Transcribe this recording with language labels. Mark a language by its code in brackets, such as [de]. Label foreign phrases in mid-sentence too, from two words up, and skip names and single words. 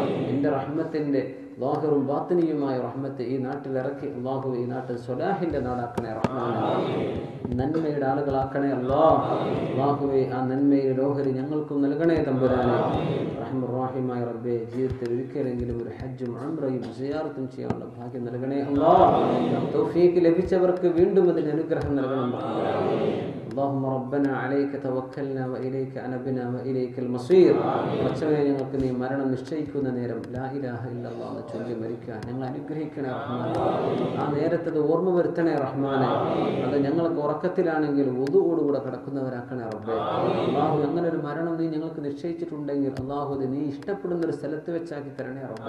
[ml] നിന്റെ റഹ്മത്തിൻ്റെ ലാഹിറും ബാത്തിനിയുമായ റഹ്മത്ത് ഈ നാട്ടിൽ ഇറക്കി അല്ലാഹു ഈ നാട്ടിൽ സ്വലാഹിന്റെ നാടാക്കണേ റഹ്മാനെ, നന്മയുടെ ആളുകളാക്കണേ അല്ലാഹുവേ. ആ നന്മയുടെ ഓഹരി ഞങ്ങൾക്കും നൽകണേ തമ്പുരാനെ. റഹ്മാനായ റബ്ബേ, ജീവിതത്തിൽ ഒരിക്കലെങ്കിലും ഒരു ഹജ്ജും ഉംറയും സിയാറത്തും ചെയ്യാനുള്ള ഭാഗ്യം നൽകണേ അല്ലാഹ്. തൗഫീഖ് ലഭിച്ചവർക്ക് വീണ്ടും അതിന് അനുഗ്രഹം നൽകണം. [ar] اللهم ربنا عليك توكلنا وإليك أنبنا وإليك المصير. [ml] പടച്ചവനെ, ഞങ്ങൾക്ക് നീ മരണം നിശ്ചയിക്കുന്ന നേരം [ar] لا إله إلا الله [ml] എന്ന് ചൊല്ലി മരിക്കാൻ ഞങ്ങൾ അനുഗ്രഹിക്കണേ റഹ്മാനെ. ആ നേരത്തത് ഓർമ്മ വരുത്തണേ റഹ്മാനെ. അത് ഞങ്ങൾക്ക് ഉറക്കത്തിലാണെങ്കിൽ വുദുവോടുകൂടെ കിടക്കുന്നവരാക്കണേ റബ്ബേ. അല്ലാഹു, അങ്ങനെ ഒരു മരണം നീ ഞങ്ങൾക്ക് നിശ്ചയിച്ചിട്ടുണ്ടെങ്കിൽ അല്ലാഹു അത് നീ ഇഷ്ടപ്പെടുന്ന ഒരു സ്ഥലത്ത് വെച്ചാക്കി തരണേ റബ്ബേ.